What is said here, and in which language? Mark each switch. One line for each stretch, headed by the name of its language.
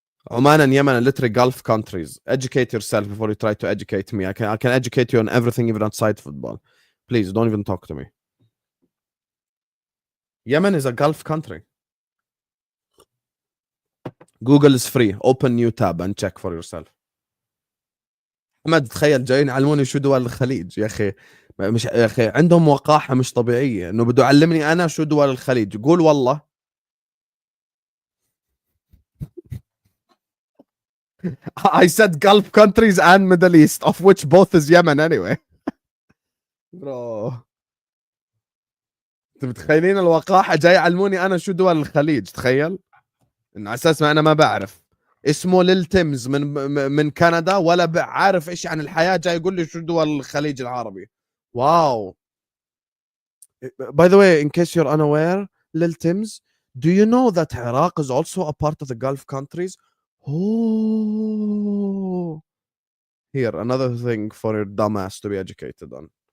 English: Oman and Yemen are literally Gulf countries. Educate yourself before you try to educate me. I can educate you on everything, even outside football. Please don't even talk to me. Yemen is a Gulf country. Google is free. Open new tab and check for yourself.
Arabic: محمد تخيل جايين يعلموني شو دول الخليج يا اخي. مش يا اخي عندهم وقاحه مش طبيعيه انه بده يعلمني انا شو دول الخليج. قول والله.
English: I said Gulf countries and Middle East, of which both is Yemen anyway.
Arabic: برو انتوا متخيلين الوقاحه جاي يعلموني انا شو دول الخليج. تخيل انه على اساس ما انا ما بعرف. اسمه ليل تيمز من كندا ولا عارف ايش عن الحياه جاي يقول لي شو دول الخليج العربي. واو.
English: By the way, in case you're unaware, Lil Tims, do you know that Iraq is also a part of the Gulf countries? Oh. Here, another thing for your dumbass to be educated on.